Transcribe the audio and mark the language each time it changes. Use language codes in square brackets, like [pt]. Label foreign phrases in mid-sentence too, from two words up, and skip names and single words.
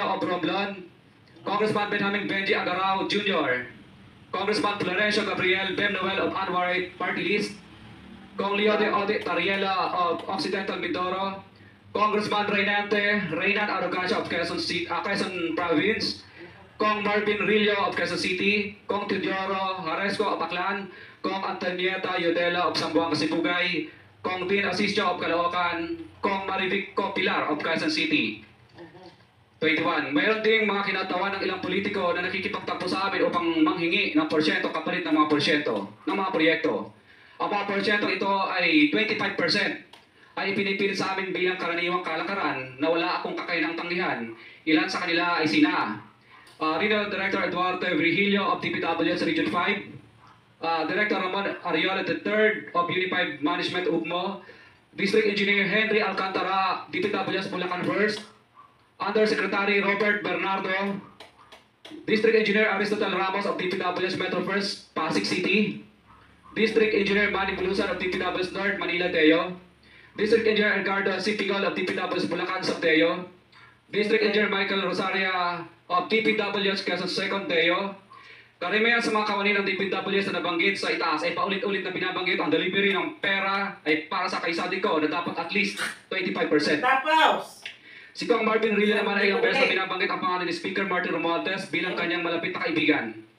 [en] of Romblon, Congressman Benjamin Benji Agarao Jr., Congressman Florencio Gabriel Bemnoel of Anwaray Party List, Kong Leo de Ode Tariela of Occidental Mindoro, Congressman Reynan Arrogancia of Quezon Province, Kong Marvin Rillo of Quezon City, Kong Teodoro Haresco of Aklan, Kong Antonieta Yodela of Zamboanga Sibugay, Kong Dean Asisio of Caloocan, Kong Marivico Pilar of Quezon City. 21. [tl] Mayroon ding mga kinatawan ng ilang politiko na nakikipagtampo sa amin upang manghingi ng porsyento kapalit ng mga porsyento ng mga proyekto. Ang mga porsyento ito ay 25% ay pinipilit sa amin bilang karaniwang kalakaran na wala akong kakainang tanggihan. Ilan sa kanila ay sina Regional Director Eduardo Virgilio of DPWH Region 5, Director Ramon Ariola [en] III of Unified Management UGMO, District Engineer Henry Alcantara, DPWH Bulacan 1st, Undersecretary Robert Bernardo, District Engineer Aristotle Ramos of DPWH Metro First, Pasig City, District Engineer Manny Bulusan of DPWH North, Manila Teo, District Engineer Edgardo Sipigol of DPWH Bulacan, Teo, District Engineer Michael Rosaria of DPWH Quezon Second, Teo. [tl] Karamihan sa mga kawani ng DPWH na nabanggit sa itaas ay paulit-ulit na binabanggit ang delivery ng pera ay para sa kaisadico na dapat [en] at least [tl] 25%. Tapos! Si Kong Marvin Rillo naman ay ilang beses na binabanggit ang pangalan ni Speaker Martin Romualdez bilang kanyang malapit na kaibigan.